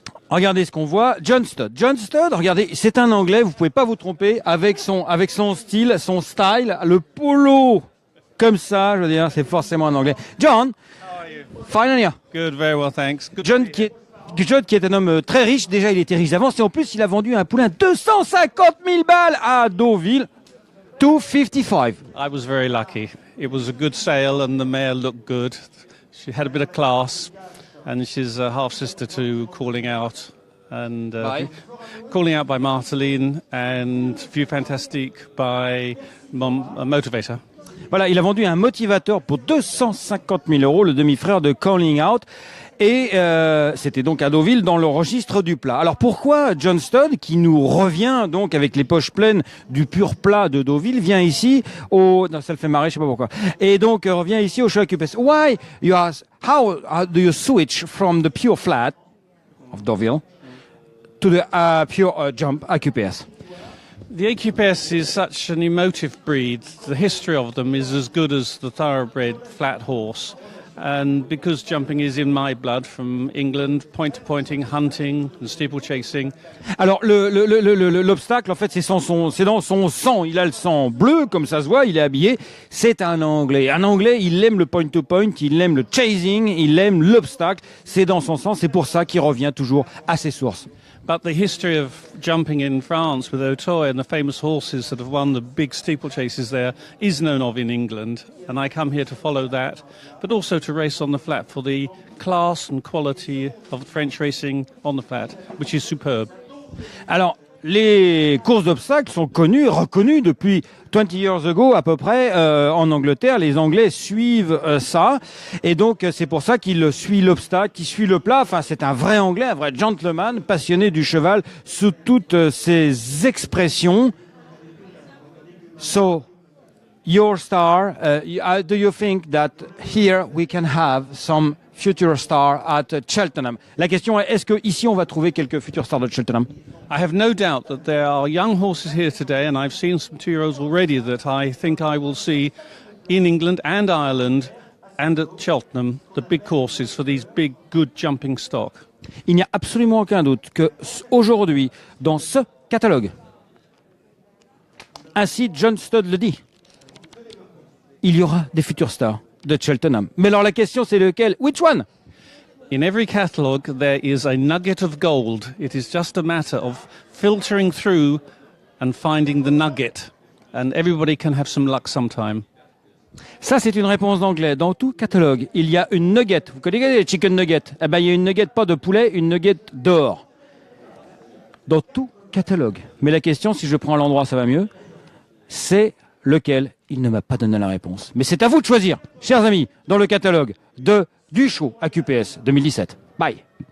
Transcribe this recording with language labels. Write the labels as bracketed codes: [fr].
[fr] Regardez ce qu'on voit, John Studd. John Studd, regardez, c'est un Anglais, vous pouvez pas vous tromper avec son style, son style, le polo comme ça, je veux dire, c'est forcément un Anglais. [en] John, fine on you. Good, very well, thanks. Good. [fr] John qui est un homme très riche, déjà il était riche d'avance et en plus il a vendu un poulain 250 000 balles à Deauville. [en] 255. I was very lucky. It was a good sale and the mare looked good. She had a bit of class. And she's a half sister to Calling Out, and Calling Out by Marteline, and View Fantastique by Motivator. [fr] Voilà, il a vendu un motivateur pour 250 000 €, le demi-frère de Calling Out. Et c'était donc à Deauville dans le registre du plat. Alors pourquoi John Studd, qui nous revient donc avec les poches pleines du pur plat de Deauville, vient ici non, ça le fait marrer, je sais pas pourquoi. Et donc revient ici au show AQPS. [en] How do you switch from the pure flat of Deauville to the pure jump AQPS? The AQPS is such an emotive breed. The history of them is as good as the thoroughbred flat horse. And because jumping is in my blood from England, point-to-pointing, hunting and steeplechasing. [fr] Alors l'obstacle, en fait, c'est dans son sang. Il a le sang bleu, comme ça se voit. Il est habillé. C'est un Anglais. Un Anglais, il aime le point-to-point, il aime le chasing, il aime l'obstacle. C'est dans son sang. C'est pour ça qu'il revient toujours à ses sources. [en] But the history of jumping in France with Auteuil and the famous horses that have won the big steeplechases there is known of in England. And I come here to follow that, but also to race on the flat for the class and quality of French racing on the flat, which is superb. [fr] Alors, les courses d'obstacles sont reconnues depuis [en] 20 years ago [fr] à peu près en Angleterre. Les Anglais suivent ça et donc c'est pour ça qu'il suit l'obstacle, qu'il suit le plat. Enfin, c'est un vrai Anglais, un vrai gentleman, passionné du cheval sous toutes ses expressions. [en] So, your star, do you think that here we can have some future star at Cheltenham? [fr] La question est, est-ce que ici on va trouver quelques futurs stars de Cheltenham? [en] I have no doubt that there are young horses here today, and I've seen some 2-year-olds already that I think I will see in England and Ireland and at Cheltenham, the big courses for these big, good jumping stock. [fr] Il n'y a absolument aucun doute que aujourd'hui, dans ce catalogue, ainsi John Studd le dit, il y aura des futurs stars de Cheltenham. Mais alors la question c'est lequel? [en] Which one? In every catalogue there is a nugget of gold. It is just a matter of filtering through and finding the nugget. And everybody can have some luck sometime. [fr] Ça, c'est une réponse d'anglais. Dans tout catalogue, il y a une nugget. Vous connaissez les chicken nuggets? Eh ben, il y a une nugget pas de poulet, une nugget d'or. Dans tout catalogue. Mais la question, si je prends l'endroit, ça va mieux, c'est lequel? Il ne m'a pas donné la réponse. Mais c'est à vous de choisir, chers amis, dans le catalogue du show AQPS 2017. Bye.